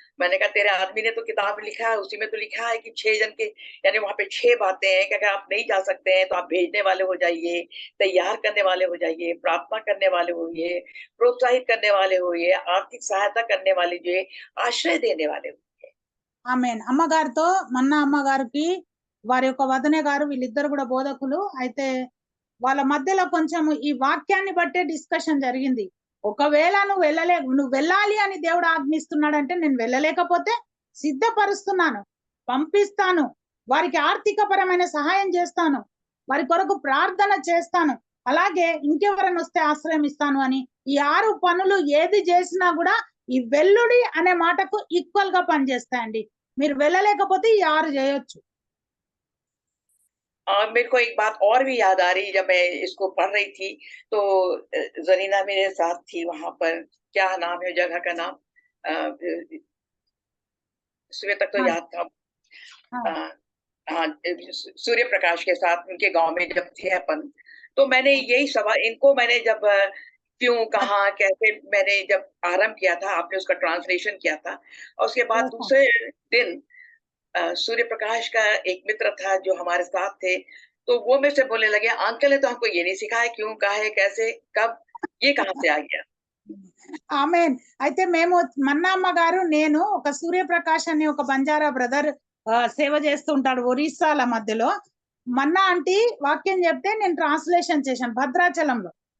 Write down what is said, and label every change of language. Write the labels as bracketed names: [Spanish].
[Hindi] मैंने कहा तेरे आदमी ने तो किताब लिखा है, उसी में तो लिखा है कि 6 जन के, यानी वहां पे 6 बातें हैं कि अगर आप नहीं जा सकते हैं तो आप भेजने वाले हो जाइए, तैयार करने वाले हो जाइए, प्रार्थना करने वाले होइए, प्रोत्साहित करने वाले होइए, आर्थिक सहायता करने वाले जो, आश्रय देने वाले होइए। [Telugu] ఆమెన్. అమ్మగారితో మొన్న అమ్మగారికి వారి యొక్క వదనే గారు వీళ్ళిద్దరు కూడా బోధకులు అయితే వాళ్ళ మధ్యలో కొంచెం ఈ వాక్యాన్ని బట్టే డిస్కషన్ జరిగింది. ఒకవేళ నువ్వు వెళ్ళాలి అని దేవుడు ఆజ్ఞిస్తున్నాడంటే నేను వెళ్ళలేకపోతే సిద్ధపరుస్తున్నాను, పంపిస్తాను, వారికి ఆర్థిక పరమైన సహాయం చేస్తాను, వారి కొరకు ప్రార్థన చేస్తాను, అలాగే ఇంకెవరైనా వస్తే ఆశ్రయం ఇస్తాను అని ఈ 6 పనులు ఏది చేసినా కూడా ఈ వెల్లుడి అనే మాటకు ఈక్వల్ గా పనిచేస్తాయండి. మీరు వెళ్ళలేకపోతే ఈ 6 చేయొచ్చు. [Hindi] मेरे को एक बात और भी याद आ रही, जब मैं इसको पढ़ रही थी तो जरीना मेरे साथ थी वहां पर, क्या नाम है जगह का नाम, सुबह तक तो हाँ, याद था। हाँ, हाँ, सूर्य प्रकाश के साथ उनके गांव में जब थे अपन, तो मैंने यही सवाल इनको, मैंने जब क्यों, कहाँ, कैसे, मैंने जब आरंभ किया था, आपने उसका ट्रांसलेशन किया था और उसके बाद अच्छा। दूसरे दिन सूर्य प्रकाश का एक मित्र था जो हमारे साथ थे, तो वो मेरे से बोलने लगे अंकल ने तो हमको ये नहीं सिखाया, क्यों, कहा है, कैसे, कब, ये कहाँ से आ गया। [Telugu] ఆమెన్. అయితే మేము మన్నమ్మ గారు నేను ఒక సూర్యప్రకాష్ అని ఒక బంజారా బ్రదర్ సేవ చేస్తూ ఉంటాడు ఒరిస్సాల మధ్యలో. మన్నా ఆంటీ వాక్యం చెప్తే నేను ట్రాన్స్లేషన్ చేశాను భద్రాచలంలో.